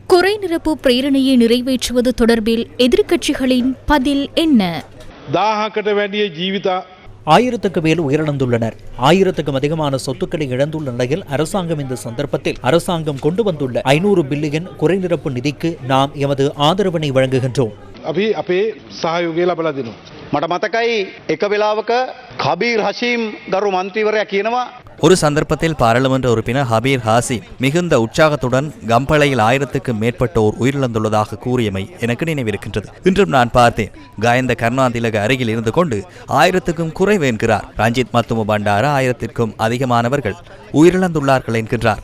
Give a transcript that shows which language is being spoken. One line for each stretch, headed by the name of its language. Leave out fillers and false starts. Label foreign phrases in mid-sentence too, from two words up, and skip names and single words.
Tamil: குறைநிரப்பு பிரேரணையை நிறைவேற்றுவது தொடர்பில் எதிர்க்கட்சிகளின் பதில் என்ன?
Sinhala: 1000කට වැඩිය ජීවිත
Tamil: 1000க்கு மேல் உயிரிழந்துள்ளனர். 1000க்கும் அதிகமான சொத்துக்களை இழந்துள்ள நிலையில் அரசாங்கம் இந்த சந்தர்ப்பத்தில் அரசாங்கம் கொண்டு வந்துள்ள 500 பில்லியன் குறைநிரப்பு நிதிக்கு நாம் எமது ஆதரவினை வழங்குகின்றோம்.
Sinhala: අපි අපේ සහයෝගය ලබලා දෙනවා. මට මතකයි එක වෙලාවක කබීර් හෂීම් ගරු මන්ත්‍රීවරයා කියනවා
Tamil: ஒரு சந்தர்ப்பத்தில் பாராளுமன்ற உறுப்பினர் ஹபீர் ஹாசிம் மிகுந்த உற்சாகத்துடன் கம்பளையில் 1000க்கும் மேற்பட்டோர் உயிரிழந்துள்ளதாக கூறியமை எனக்கு நினைவிருக்கின்றது. இன்றும் நான் பார்த்தேன். காயந்த கருணாதிலக அருகில் இருந்து கொண்டு 1000க்கும் குறைவு என்கிறார். ரஞ்சித் மத்தும பண்டார 1000க்கும் அதிகமானவர்கள் உயிரிழந்துள்ளார்கள் என்கின்றார்.